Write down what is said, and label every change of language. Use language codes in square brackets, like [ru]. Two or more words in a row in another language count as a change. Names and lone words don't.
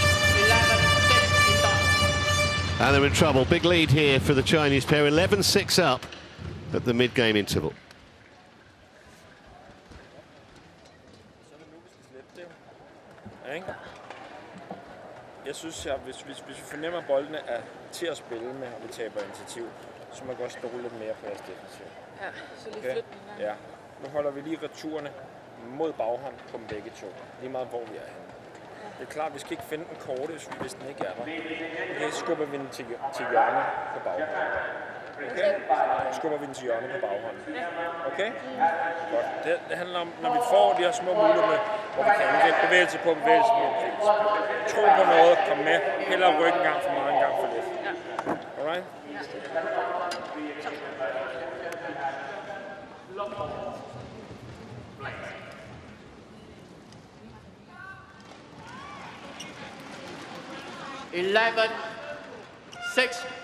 [en] 11-6 in dot. And they're in trouble. Big lead here for the Chinese pair. 11-6 up at the mid-game interval. [da] Jeg synes, at hvis vi fornemmer, at boldene er til at spille med, og vi taber initiativ, så må vi godt stole lidt mere på jeres defensiv. Ja, så lige flytning. Ja. Nu holder vi lige returerne mod baghånd på dem begge to. Lige meget hvor vi er henne. Det er klart, vi skal ikke finde den korte, hvis den ikke er der. Okay, så skubber vi den til hjørnet på baghånd. Okay? Skubber vi den til hjørnet på baghånden. Okay? Godt. Det handler om, når vi får de her små muligheder, hvor vi kan anvende bevægelse på bevægelse. Tro på noget, kom med. Hellere rykke en gang for meget, en gang for lidt. [en] Alright? Eleven, 6.